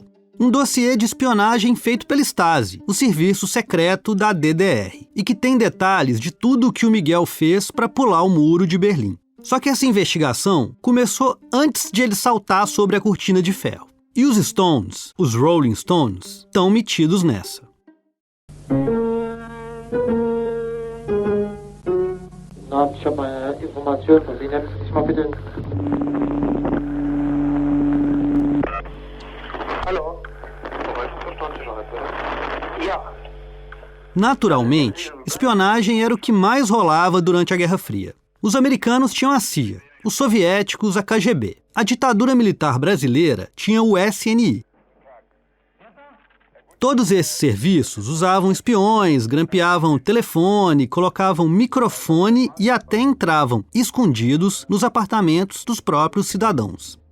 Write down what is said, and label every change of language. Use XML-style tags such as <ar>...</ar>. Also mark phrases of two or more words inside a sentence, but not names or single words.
<pt>Um dossiê de espionagem feito pela Stasi, o serviço secreto da DDR, e que tem detalhes de tudo o que o Miguel fez para pular o muro de Berlim. Só que essa investigação começou antes de ele saltar sobre a cortina de ferro. E os Stones, os Rolling Stones, estão metidos nessa.</pt> <de>Ich habe eine Information von Ihnen. Ich mal bitte. Hallo? Ja.</de> <pt>Naturalmente, espionagem era o que mais rolava durante a Guerra Fria. Os americanos tinham a CIA, os soviéticos a KGB. A ditadura militar brasileira tinha o SNI. Todos esses serviços usavam espiões, grampeavam telefone, colocavam microfone e até entravam escondidos nos apartamentos dos próprios cidadãos.</pt>